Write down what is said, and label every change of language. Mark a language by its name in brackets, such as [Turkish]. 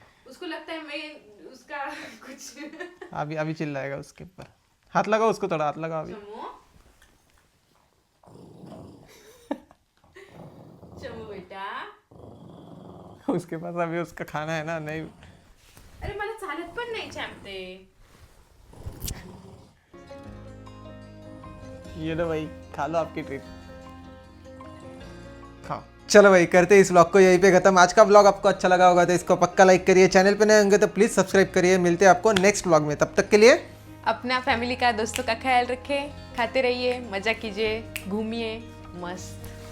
[Hindi] उसको लगता है मैं उसका कुछ। अभी चिल्लाएगा उसके ऊपर। हाथ लगाओ उसको, थोड़ा हाथ लगाओ अभी। चमो बेटा, उसके पास अभी उसका खाना है ना, नहीं। [Marathi] अरे मला चालत पण नाही चॅम्पते। [Hindi] ये लो भाई, खा लो आपकी ट्रीट, खाओ। चलो भाई, करते इस व्लॉग को यहीं पे खत्म। आज का व्लॉग आपको अच्छा लगा होगा तो इसको पक्का लाइक करिए, चैनल पे नए होंगे तो प्लीज़ सब्सक्राइब करिए। मिलते हैं आपको नेक्स्ट व्लॉग में, तब तक के लिए अपना फैमिली का, दोस्तों का ख्याल रखें, खाते रहिए, मजा कीजिए, घूमिए, मस्त